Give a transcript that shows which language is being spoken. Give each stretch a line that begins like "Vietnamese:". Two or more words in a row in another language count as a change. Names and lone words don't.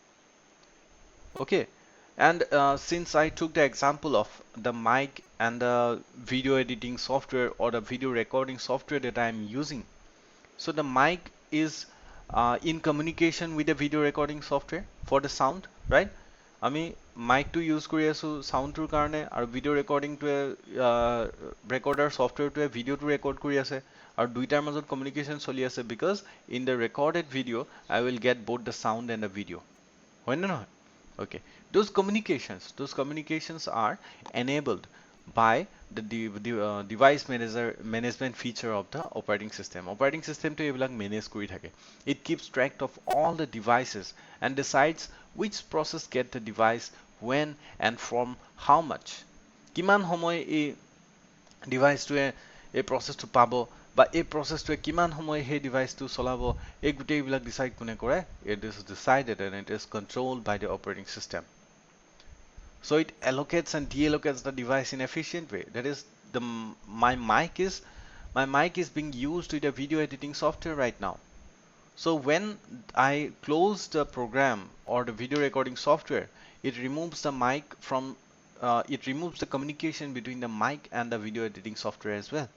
English: okay and since I took the example of the mic and the video editing software or the video recording software that I am using so the mic is in communication with the video recording software for the sound right
Assamese: আমি মাইকটো ইউজ কৰি আছো সাউন্ডটোৰ কাৰণে আৰু ভিডিও ৰেকৰ্ডিংটোৱে ৰেকৰ্ডাৰ সফটওয়্যাৰটোৱে ভিডিওটো ৰেকৰ্ড কৰি আছে আৰু দুইটাৰ মাজত কমিউনিকেশন চলি আছে
English: because in the recorded video I will get both the sound and the video
Assamese: হয় না নহয়
English: okay those communications are enabled by the device management feature of the operating system to
Assamese: এইবিলাক manage কৰি থাকে
English: it keeps track of all the devices and decides which process get the device when and from how much
Assamese: কিমান সময় এই ডিভাইচটোৱে এই প্ৰচেছটো পাব বা এই প্ৰচেছটোৱে কিমান সময় সেই ডিভাইচটো চলাব এই গোটেইবিলাক ডিচাইড কোনে কৰে
English: it is decided and it is controlled by the operating system. So it allocates and deallocates the device in efficient way. That is, my mic is being used with a video editing software right now. So when I close the program or the video recording software, it removes the mic from it removes the communication between the mic and the video editing software as well.